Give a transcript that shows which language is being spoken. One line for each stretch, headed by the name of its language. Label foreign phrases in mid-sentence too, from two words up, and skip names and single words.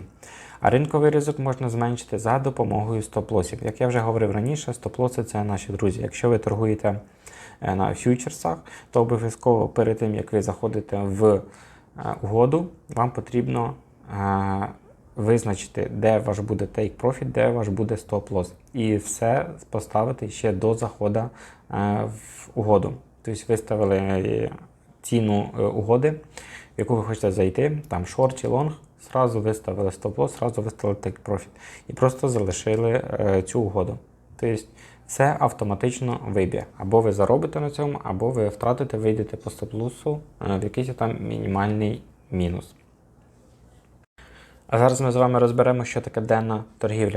Ukrainian: А ринковий ризик можна зменшити за допомогою стоп-лосів. Як я вже говорив раніше, стоп-лоси – це наші друзі. Якщо ви торгуєте на фьючерсах, то обов'язково перед тим, як ви заходите в угоду, вам потрібно визначити, де ваш буде
English: take profit,
Ukrainian: де ваш буде стоп-лос. І все поставити ще до заходу в угоду. Тобто виставили ціну угоди, в яку ви хочете зайти, там шорт чи лонг, зразу виставили стоп-лос, зразу виставили
English: take profit.
Ukrainian: І просто залишили цю угоду. Тобто це автоматично вибір. Або ви заробите на цьому, або ви втратите, вийдете по стоп-лосу в якийсь там мінімальний мінус. А зараз ми з вами розберемо, що таке денна торгівля.